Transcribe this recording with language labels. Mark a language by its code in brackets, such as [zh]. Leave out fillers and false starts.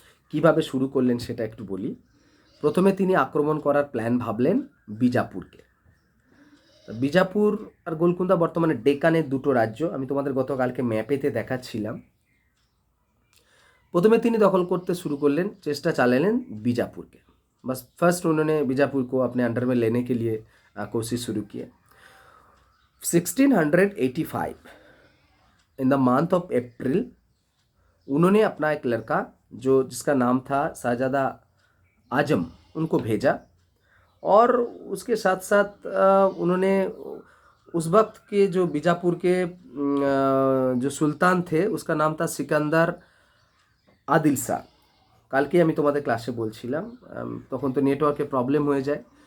[bn] কীভাবে শুরু করলেন সেটা একটু বলি। প্রথমে তিনি আক্রমণ করার প্ল্যান ভাবলেন বিজাপুরকে। বিজাপুর আর গোলকুন্ডা বর্তমানে ডেকানের দুটো রাজ্য, আমি তোমাদের গতকালকে ম্যাপেতে দেখাচ্ছিলাম। প্রথমে তিনি দখল করতে শুরু করলেন, চেষ্টা চালালেন [hi] बीजापुर के। बस फर्स्ट उन्होंने बीजापुर को अपने अंडर में लेने के लिए कोशिश शुरू की। 1685 in the month of April उन्होंने अपना एक लड़का जो जिसका नाम था शाहजादा आजम, उनको भेजा, और उसके साथ साथ उन्होंने उस वक्त के जो बीजापुर के जो सुल्तान थे उसका नाम था सिकंदर আদিল শাহ। [bn] কালকে আমি তোমাদের ক্লাসে বলছিলাম, তখন তো নেটওয়ার্কে প্রবলেম হয়ে যায়।